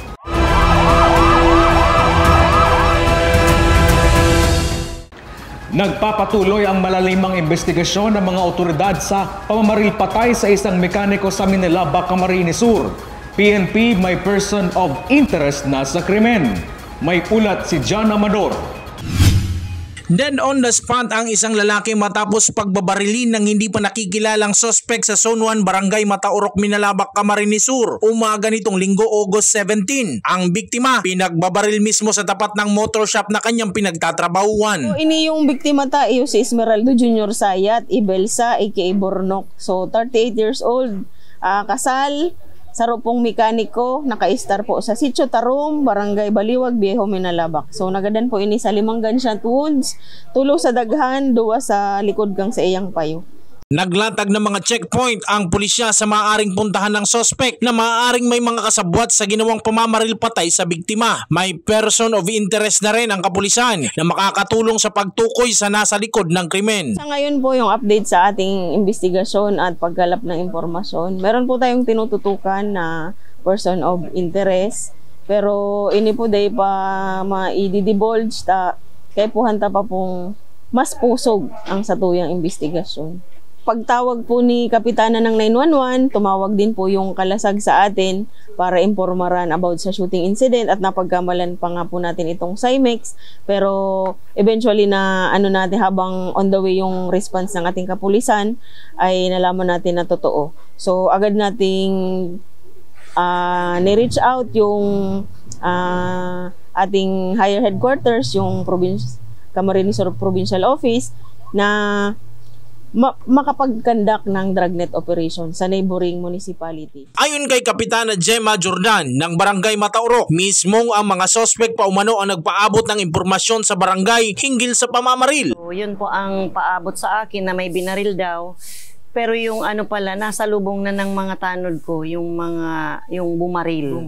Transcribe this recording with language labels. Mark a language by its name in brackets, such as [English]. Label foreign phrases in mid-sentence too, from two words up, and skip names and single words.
[Filipino] Nagpapatuloy ang malalimang investigasyon ng mga otoridad sa pamamaril patay sa isang mekaniko sa Minalabak, Camarines Sur. PNP may [English] person of interest [Filipino] na sa krimen. May ulat si John Amador. [English] Dead on the spot [Filipino] ang isang lalaki matapos pagbabarilin ng hindi pa nakikilalang sospek sa Zone 1 Barangay Mataorok, Minalabak, Camarines Sur. Umaga nitong Linggo, August 17. Ang biktima pinagbabaril mismo sa tapat ng motor shop na kanyang pinagtatrabahuan. [Bikol] So, ini yung biktima tayo si Esmeraldo Jr. Sayat Ibelsa aka Bornok. So 38 years old, kasal, sarupong mekaniko, naka-star po sa Sitio Tarum, Barangay Baliwag, Viejo, Minalabak. So nagadan po ini sa 5 [English] gunshot wounds, [Bikol] 3 sa daghan, 2 sa likod gang sa iyang payo. [Filipino] Naglatag ng mga checkpoint ang pulisya sa maaaring puntahan ng sospek na maaaring may mga kasabwat sa ginawang pamamaril patay sa biktima. May [English] person of interest [Filipino] na rin ang kapulisan na makakatulong sa pagtukoy sa nasa likod ng krimen. Sa ngayon po yung update sa ating investigasyon at paggalap ng impormasyon. Meron po tayong tinututukan na [English] person of interest, [Bikol] pero ini po day pa ma-i-divulge ta kay po hanta pa pong mas pusog ang satuyang investigasyon. [Filipino] Pagtawag po ni Kapitana ng 911, tumawag din po yung kalasag sa atin para impormaran about sa [English] shooting incident [Filipino] at napagkamalan pa nga po natin itong CIMEX. Pero eventually na natin habang [English] on the way [Filipino] yung response ng ating kapulisan ay nalaman natin na totoo. So agad nating ni-reach out yung ating [English] higher headquarters, [Filipino] yung Camarines Sur Provincial Office na makapag-conduct ng [English] dragnet operation [Filipino] sa [English] neighboring municipality. [Filipino] Ayon kay Kapitana Gemma Jordan ng Barangay Mataorok, mismong ang mga sospek pa umano ang nagpaabot ng impormasyon sa barangay hinggil sa pamamaril. So, yun po ang paabot sa akin na may binaril daw. Pero yung pala, nasa lubong na ng mga tanod ko, yung bumaril.